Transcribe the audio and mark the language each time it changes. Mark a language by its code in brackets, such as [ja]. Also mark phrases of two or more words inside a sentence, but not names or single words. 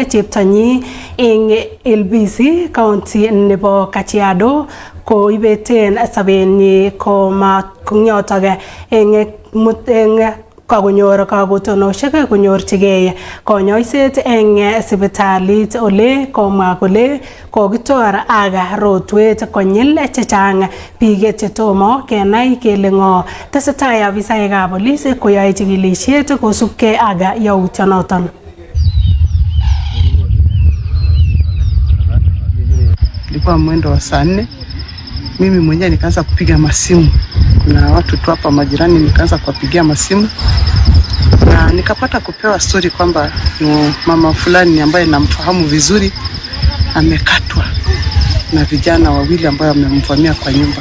[kln] cheptonyi eng Ilbisi county nebo Kajiado ko ibeten sabenyi konyotoge eng kagonyor kabotonosiek konyorchigei konyoiset eng sipitalit ole komwa kole kokitor aga rotwet konyil chechang biik chetomo kenai kele ngo. Tesetai afisaekab polisi koyoe chikilisiet kosubkei aga yautyonoton. [sw] Ilikuwa mwendo wa saa 4, mimi mwenyewe nikaanza kupiga masimu na watu tu hapa majirani, nikaanza kuwapigia masimu na nikapata kupewa story kwamba mama fulani ambaye namfahamu vizuri amekatwa na vijana wawili ambao wamemvamia kwa nyumba.